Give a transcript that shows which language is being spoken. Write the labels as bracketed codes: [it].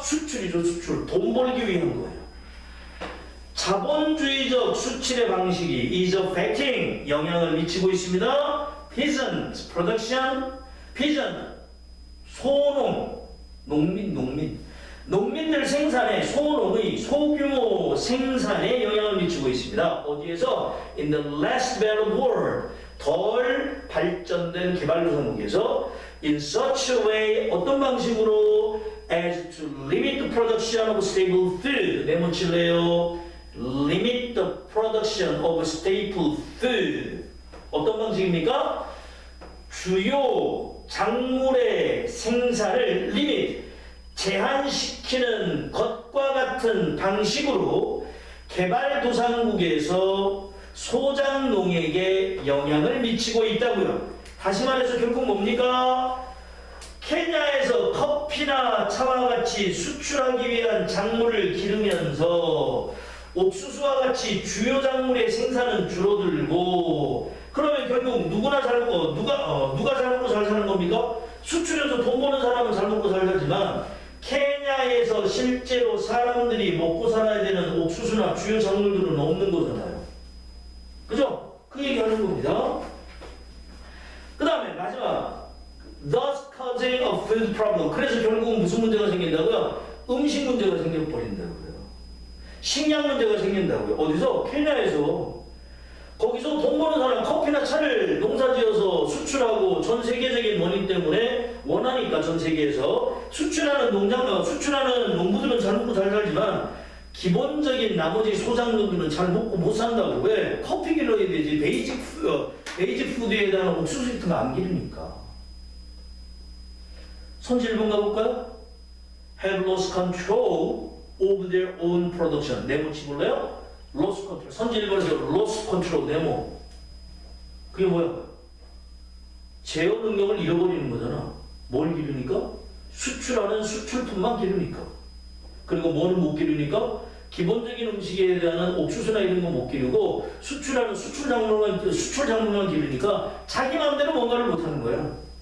[ko] 수출이죠, 수출. 돈 벌기 위한 거예요. 자본주의적 수출의 방식이 [en] is affecting, [ko] 영향을 미치고 있습니다. [en] peasant production, [ko] peasant, 소농, 농민들 생산에 소농의 소규모 생산에 영향을 미치고 있습니다. 어디에서? [en] In the less developed world, [ko] 덜 발전된 개발도상국에서 [en] in such a way, [ko] 어떤 방식으로 [en] as to limit the production of stable food. [ko] 네모 칠래요. [en] limit the production of staple food. [ko] 어떤 방식입니까? 주요 작물의 생산을 limit, 제한시키는 것과 같은 방식으로 개발도상국에서 소작농에게 영향을 미치고 있다고요. 다시 말해서 결국 뭡니까? 케냐에서 커피나 차와 같이 수출하기 위한 작물을 기르면서 옥수수와 같이 주요 작물의 생산은 줄어들고, 그러면 결국 누가 잘 먹고 잘 사는 겁니까? 수출해서 돈 버는 사람은 잘 먹고 살지만 케냐에서 실제로 사람들이 먹고 살아야 되는 옥수수나 주요 작물들은 없는 거잖아요. 그죠? 그 얘기하는 겁니다. 그 다음에 마지막, [en] thus causing a food problem. [ko] 그래서 결국은 무슨 문제가 생긴다고요? 음식 문제가 생겨버린다고요. 식량 문제가 생긴다고요. 어디서? 케냐에서. 거기서 돈 버는 사람 커피나 차를 농사지어서 수출하고 전 세계적인 원인 때문에 원하니까 전 세계에서 수출하는 농부들은 잘 먹고 잘 살지만 기본적인 나머지 소작농들은 잘 먹고 못 산다고. 왜? 커피 길러야 되지. 베이직 푸드에 대한 옥수수 같은 거 안 기르니까. 선지 1번 가볼까요? [en] Have lost control of their own production. [ko] 네모 치볼래요? [en] lost control. [ko] 선지 1번에서 lost control, 네모. 그게 뭐야? 제어 능력을 잃어버리는 거잖아. 뭘 기르니까? 수출하는 수출품만 기르니까. 그리고 뭐는 못 기르니까? 기본적인 음식에 대한 옥수수나 이런 거 못 기르고 수출하는 수출 작물만 기르니까 자기 마음대로 뭔가를 못 하는 거야.